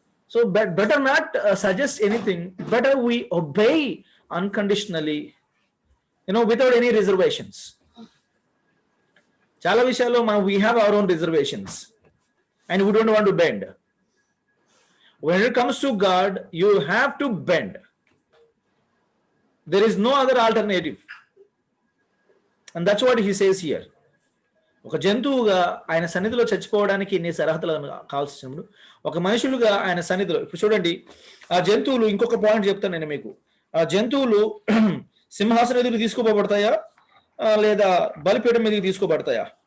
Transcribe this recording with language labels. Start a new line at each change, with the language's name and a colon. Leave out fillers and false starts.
English: So better not suggest anything, better we obey unconditionally, without any reservations.
Telugu: చాలా విషయాల్లో మనం
English: We have our own reservations and we don't want to bend. When it comes to God, you have to bend. There is no other alternative. And that's what he says here.
Telugu: ఒక జంతువుగా ఆయన సన్నిధిలో చచ్చిపోవడానికి ఇన్ని అర్హతలు కావాల్సినప్పుడు, ఒక మనుషులుగా ఆయన సన్నిధిలో, ఇప్పుడు చూడండి, ఆ జంతువులు, ఇంకొక పాయింట్ చెప్తాను నేను మీకు. ఆ జంతువులు సింహాసనం ఎదురు తీసుకోబడతాయా లేదా బలిపీఠం మీదకి తీసుకోబడతాయా?